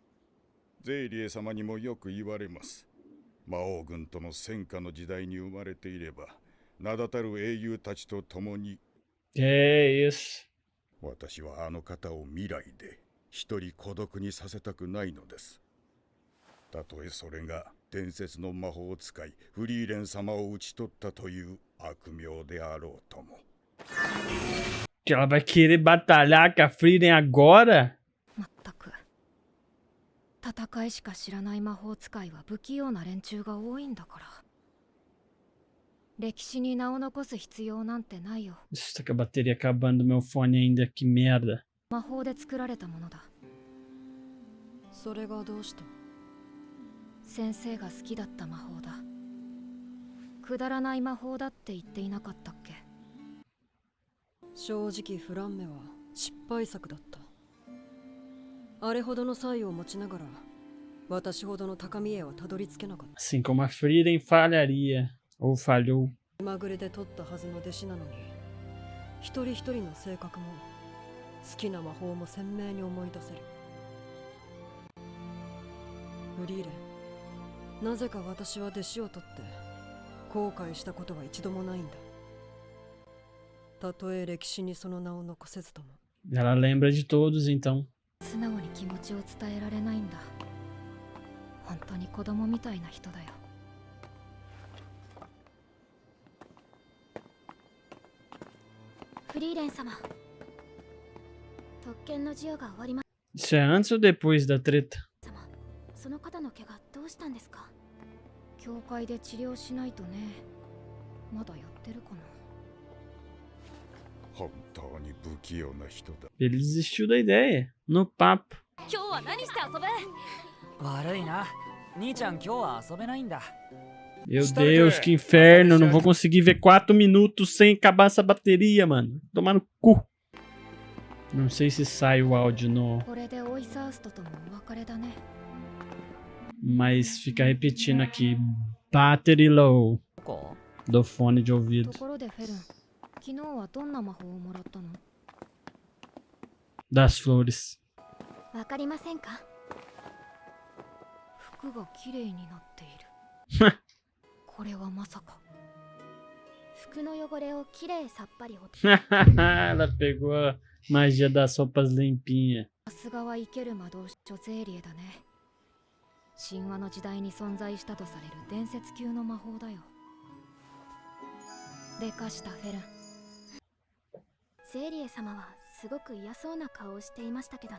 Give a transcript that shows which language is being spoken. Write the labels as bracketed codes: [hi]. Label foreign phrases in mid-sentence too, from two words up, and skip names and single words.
[ja] ゼイリエ様にもよく言われます。魔王軍との戦火の時代に生まれていれば、名だたる英雄たちと共に。 [pt] É isso. [ja] 私はあの方を未来で一人孤独にさせたくないのです。たとえそれが伝説の魔法使いフリーレン様を討ち取ったという悪名であろうとも。 [pt] Que ela vai querer batalhar com a Frieden agora? [ja] まったく。戦いしか知らない魔法使いは不器用な連中が多いんだから。歴史に名を残す必要なんてないよ。 [pt] Está com a bateria acabando do meu fone ainda, que merda. [ja] 魔法で作られたものだ。それがどうした？先生が好きだった魔法だ。くだらない魔法だって言っていなかったっけ？正直フランメは失敗作だった。あれほどの才を持ちながら私ほどの高みへはたどり着けなかった。 [pt] Assim como a Frieden falharia. Ou falhou. [ja] まぐれで取ったはずの弟子なのに一人一人の性格も好きな魔法も鮮明に思い出せる。フリーレン、なぜか私は弟子を取って後悔したことは一度もないんだ。たとえ歴史にその名を残せずとも。 [pt] Ela lembra de todos, então. [ja] 素直に気持ちを伝えられないんだ。本当に子供みたいな人だよ。フリーレン様、特権の授与が終わりま [pt] Isso é antes ou depois da treta? [ja] す。様、その方の怪我どうしたんですか？教会で治療しないとね。まだやってるかな。本当に不器用な人だ。 [pt] Ele desistiu da ideia. No papo. [ja] 今日は何して遊ぶ？悪いな。兄ちゃん今日は遊べないんだ。 [pt] Meu Deus, que inferno. Eu não vou conseguir ver 4 minutos sem acabar essa bateria, mano. Tomar no cu. Não sei se sai o áudio no... [ja] これでオイサーストともお別れだね。 [pt] Mas fica repetindo aqui. [en] Battery low. [ja] どこ？ [pt] Do fone de ouvido. [ja] ところでフェルン、昨日はどんな魔法をもらったの？ [pt] Das flores. [ja] わかりませんか？服が綺麗になっている。これはまさか。服の汚れをきれいさっぱり落と [pt] Ela pegou a magia das roupas limpinhas. [ja] さすがは生ける魔導書ゼーリエだね。神話の時代に存在したとされる伝説級の魔法だよ。でかしたフェルン。ゼーリエ様はすごく嫌そうな顔をしていましたけどね。